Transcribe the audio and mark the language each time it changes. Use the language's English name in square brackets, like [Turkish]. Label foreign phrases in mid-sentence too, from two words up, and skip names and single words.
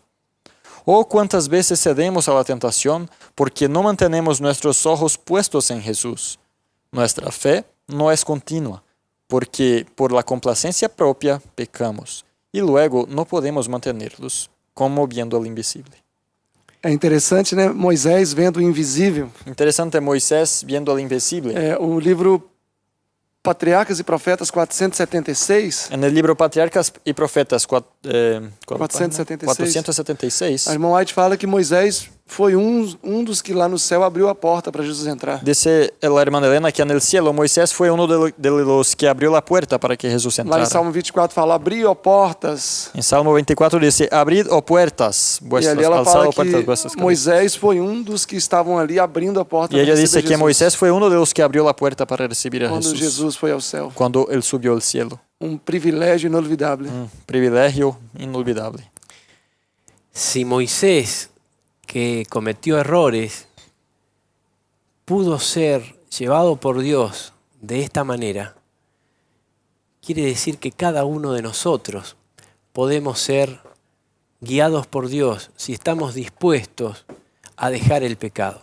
[Spanish] Oh, cuántas veces cedemos a la tentación porque no mantenemos nuestros ojos puestos en Jesús. Nuestra fe no es continua, porque por la complacencia propia pecamos y luego no podemos mantenerlos, como viendo al invisible. [Portuguese] É interessante, né? Moisés vendo o invisível. [Spanish] Interesante Moisés viendo al invisible. [Portuguese] O livro Patriarcas e Profetas 476. [Spanish] En el libro Patriarcas y Profetas 476, [Portuguese] A irmã White fala que Moisés foi um dos que lá no céu abriu a porta para Jesus entrar. [Spanish] dice la hermana Elena que en el cielo Moisés fue uno de los que abrió la puerta para que Jesús [Portuguese] Lá em [Spanish] entrara. [Portuguese] Salmo 24 fala, abriu portas. [Spanish] En Salmo 24 dice, abrid o puertas, [Portuguese] E [Spanish] vuestras, [Portuguese] ali ela fala [Spanish] alzad puertas vuestras [Portuguese] que [Spanish] cabezas. [Portuguese] Moisés foi um dos que estavam ali abrindo a porta [Spanish] Y [Portuguese] para [Spanish] ella [Portuguese] receber [Spanish] dice que [Portuguese] Jesus. [Spanish] Moisés fue uno de los que abrió la puerta para recibir a [Portuguese] Quando [Spanish] Jesús [Portuguese] Jesus foi ao céu. [Spanish] cuando él subió al cielo. [Portuguese] Privilégio inolvidável. [Spanish] Un privilegio inolvidable. Si Moisés, que cometió errores, pudo ser llevado por Dios de esta manera, quiere decir que cada uno de nosotros podemos ser guiados por Dios si estamos dispuestos a dejar el pecado.